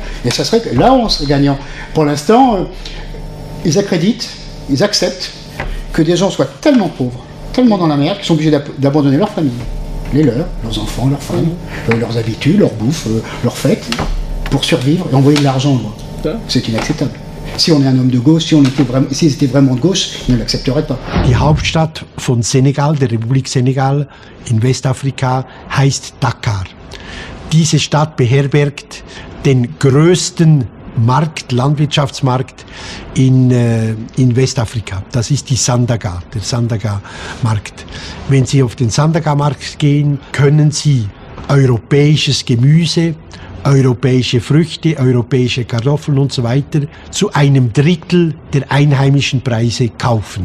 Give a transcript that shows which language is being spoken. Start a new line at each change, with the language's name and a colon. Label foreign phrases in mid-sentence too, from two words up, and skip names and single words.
French: Et ça serait que là, on serait gagnant. Pour l'instant, ils accréditent, ils acceptent que des gens soient tellement pauvres, tellement dans la merde, qu'ils sont obligés d'abandonner leur famille, leurs enfants, leurs femmes, leurs habitudes, leur bouffe, leurs fêtes, pour survivre et envoyer de l'argent. C'est inacceptable. Si on est un homme de gauche, s'ils étaient vraiment de gauche, ils ne l'accepteraient pas.
German: Die Hauptstadt von Senegal, der Republik Senegal in Westafrika, heißt Dakar. Diese Stadt beherbergt den größten Landwirtschaftsmarkt in Westafrika. Das ist die Sandaga, der Sandaga-Markt. Wenn Sie auf den Sandaga-Markt gehen, können Sie europäisches Gemüse, europäische Früchte, europäische Kartoffeln und so weiter zu einem Drittel der einheimischen Preise kaufen.